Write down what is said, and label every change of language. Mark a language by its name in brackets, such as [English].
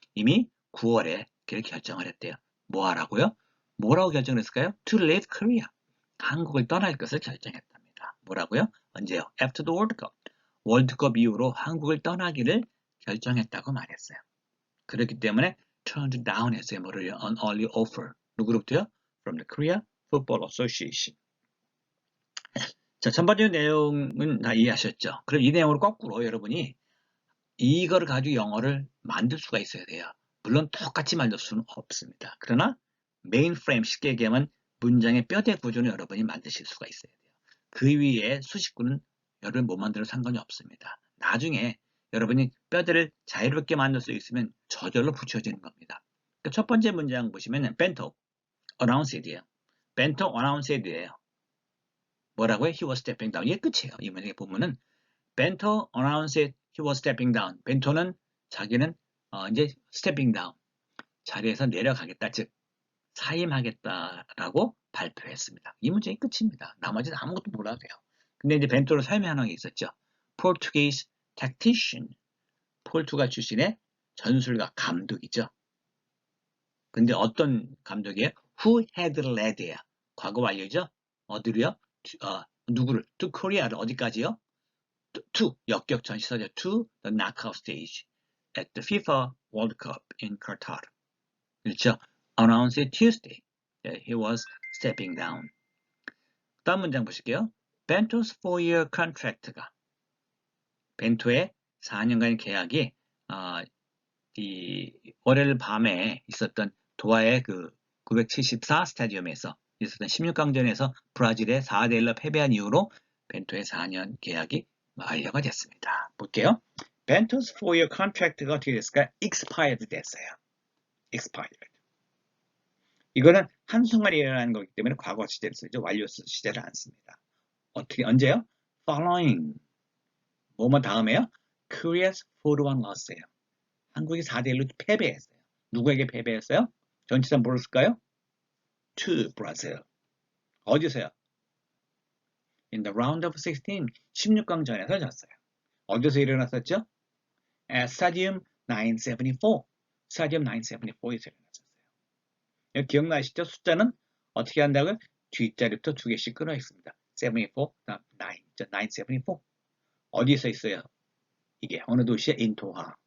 [Korean] 이미 9월에 그를 결정을 했대요. 뭐 하라고요? 뭐라고 결정을 했을까요? [English] To leave Korea. [Korean] 한국을 떠날 것을 결정했답니다. 뭐라고요? 언제요? [English] After the World Cup. [Korean] 월드컵 이후로 한국을 떠나기를 결정했다고 말했어요. 그렇기 때문에 [English] turned down [Korean] 했어요. 뭐를요? [English] An early offer. [Korean] 누구로부터요? [English] From the Korea Football Association. [Korean] 자, 전반적인 내용은 다 이해하셨죠? 그럼 이 내용을 거꾸로 여러분이 이걸 가지고 영어를 만들 수가 있어야 돼요. 물론 똑같이 만들 수는 없습니다. 그러나 메인프레임, 쉽게 얘기하면 문장의 뼈대 구조는 여러분이 만드실 수가 있어야 돼요. 그 위에 수식구는 여러분 못 만들어도 상관이 없습니다. 나중에 여러분이 뼈대를 자유롭게 만들 수 있으면 저절로 붙여지는 겁니다. 그러니까 첫 번째 문장 보시면 Bento announced이에요. Bento announced이에요. 뭐라고요? [English] He was stepping down. 이게 끝이에요. [Korean] 이 문장에 보면은 [English] Bento announced he was stepping down. [Korean] 벤토는 자기는 이제 [English] stepping down. [Korean] 자리에서 내려가겠다. 즉 사임하겠다라고 발표했습니다. 이 문장이 끝입니다. 나머지는 아무것도 몰라도 돼요. 근데 이제 벤토를 설명하는 게 있었죠. [English] Portuguese tactician. [Korean] 포르투갈 출신의 전술가 감독이죠. 근데 어떤 감독이에요? [English] Who had led이에요. [Korean] 과거 완료죠. 어디로요? 누구를? To Korea를 어디까지요? To 역격전 시설이죠. [English] To the knockout stage at the FIFA World Cup in Qatar. [Korean] 그렇죠? [English] Announced Tuesday that he was stepping down. [Korean] 다음 문장 보실게요. Bento's 4-year contract가 벤토의 4년간 계약이 이 월요일 밤에 있었던 도하의 그 974 스타디움에서 있었던 16강전에서 브라질에 4대1로 패배한 이후로 벤토의 4년 계약이 완료가 됐습니다. 볼게요. 벤토's 4-year contract가 어떻게 됐을까요? expired 됐어요. expired. 이거는 한순간에 일어나는 거기 때문에 과거 시제를 쓰죠. 완료 시제를 안 씁니다. 어떻게 언제요? following. 뭐뭐 다음에요? [English] Korea's 4-1 loss예요. [Korean] 한국이 4대1로 패배했어요. 누구에게 패배했어요? 전치사 뭐를 쓸까요? [English] To Brazil. [Korean] 어디서요? [English] In the round of 16, [Korean] 16강전에서 졌어요. 어디서 일어났었죠? [English] At Stadium 974. [Korean] Stadium 974에서 일어났었어요. 여기 기억나시죠? 숫자는 어떻게 한다고요? 뒷자리부터 두 개씩 끊어 있습니다. 74, 9, 974. 어디서 있어요? 이게 어느 도시에? In Doha.